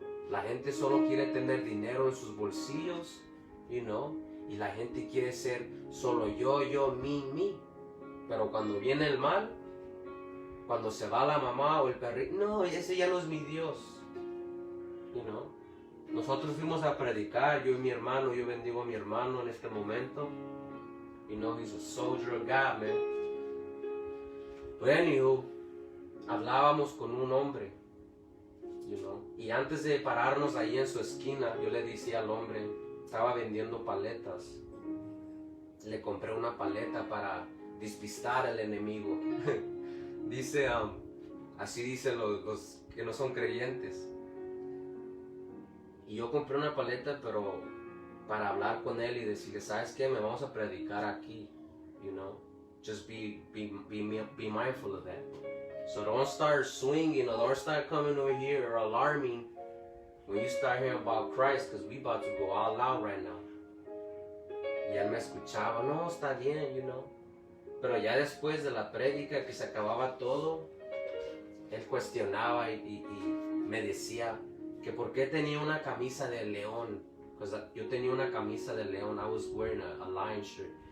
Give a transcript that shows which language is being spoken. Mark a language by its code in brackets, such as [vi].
[es] La gente solo quiere tener dinero en sus bolsillos, y la gente quiere ser solo yo, mi. Pero cuando viene el mal, cuando se va la mamá o el perrito, no, ese ya no es mi Dios, nosotros fuimos a predicar, yo y mi hermano, yo bendigo a mi hermano en este momento. [en] You know, he's a soldier of God, man. But anywho, [es] hablábamos con un hombre, [en] you know, [es] y antes de pararnos ahí en su esquina, yo le decía al hombre, estaba vendiendo paletas. Le compré una paleta para despistar al enemigo. Dice, así dicen los que no son creyentes. Y yo compré una paleta, pero para hablar con él y decirle, ¿sabes qué? Me vamos a predicar aquí, [en] you know. Just be mindful of that. So don't start swinging or don't start coming over here or alarming when you start hearing about Christ, because we about to go all out right now. [es] Y él me escuchaba, no, está bien, [en] you know. [es] Pero ya después de la prédica, que se acababa todo, él cuestionaba y me decía que por qué tenía una camisa de león. Pues yo tenía una camisa de león, [en] I was wearing a lion shirt.